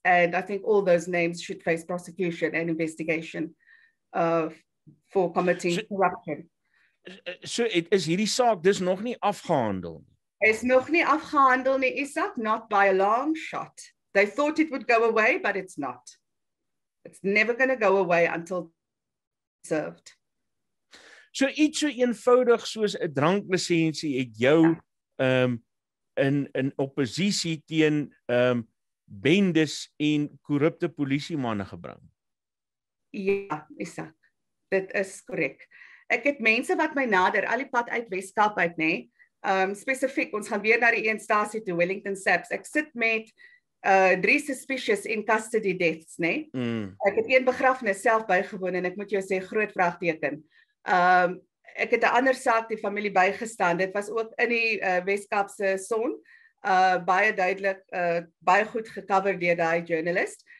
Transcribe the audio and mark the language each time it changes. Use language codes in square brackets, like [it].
[en] And I think all those names should face prosecution and investigation for committing corruption. [af] So is hierdie saak dus nog nie afgehandel nie? Is nog nie afgehandel nie, Isak, [en] not by a long shot. They thought it would go away, but it's not. It's never going to go away until served. [af] So iets so eenvoudig soos 'n dranklisensie het jou in oppositie teen bendes en korrupte polisiemanne gebring. Ja, Isak, dit is korrek. Ek het mense wat my nader, al die pad uit Weskaap uit, nê. Spesifiek, ons gaan weer na die een stasie toe, Wellington SAPS. Ek sit met 3 [en] suspicious in custody deaths, [af] nê. Ek het een begrafnis self bygewoon en ek moet jou sê, groot vraagteken. Ek het 'n ander saak die familie bygestaan. Dit was ook in die Weskaapse Son, baie duidelik, baie goed gecover deur daai journalist.